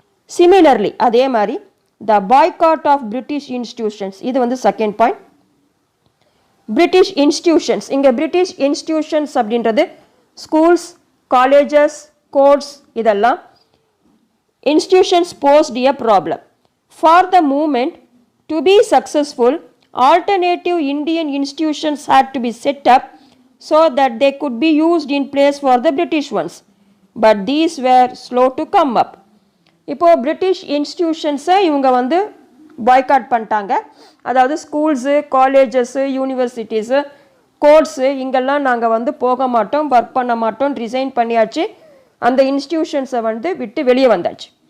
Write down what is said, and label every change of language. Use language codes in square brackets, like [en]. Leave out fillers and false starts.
[ta] Similarly அதே மாதிரி [en] the boycott of British institutions, [ta] இது வந்து செகண்ட் பாயிண்ட். பிரிட்டிஷ் இன்ஸ்டிடியூஷன்ஸ், இங்கே பிரிட்டிஷ் இன்ஸ்டிடியூஷன்ஸ் அப்படின்றது ஸ்கூல்ஸ், காலேஜஸ், கோர்ட்ஸ், இதெல்லாம் [en] Institutions posed a problem. For the moment to be successful alternative Indian institutions had to be set up so that they could be used in place for the British ones, but these were slow to come up. [ta] இப்போ British இன்ஸ்டிடியூஷன்ஸை இவங்க வந்து boycott பண்ணிட்டாங்க. அதாவது schools, colleges, universities, courts, இங்கெல்லாம் நாங்கள் வந்து போக மாட்டோம், ஒர்க் பண்ண மாட்டோம், ரிசைன் பண்ணியாச்சு, அந்த இன்ஸ்டிடியூஷன்ஸை வந்து விட்டு வெளியே வந்தாச்சு.